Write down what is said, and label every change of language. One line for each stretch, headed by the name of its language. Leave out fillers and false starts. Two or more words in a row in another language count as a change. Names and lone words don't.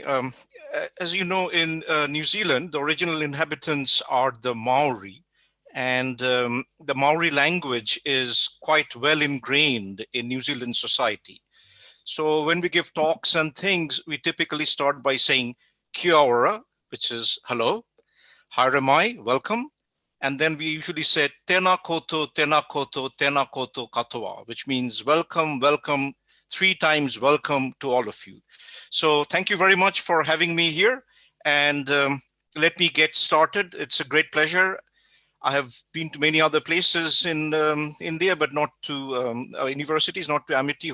English: As you know, in New Zealand, the original inhabitants are the Maori, and the Maori language is quite well ingrained in New Zealand society. So when we give talks and things, we typically start by saying
Māori: kia ora,
English: which is hello,
Māori: haere mai,
English: welcome. And then we usually say
Māori: tēnā koutou, tēnā koutou, tēnā koutou katoa,
English: which means welcome, welcome, 3 times welcome to all of you. So thank you very much for having me here. And let me get started. It's a great pleasure. I have been to many other places in India, but not to universities, not to Amity.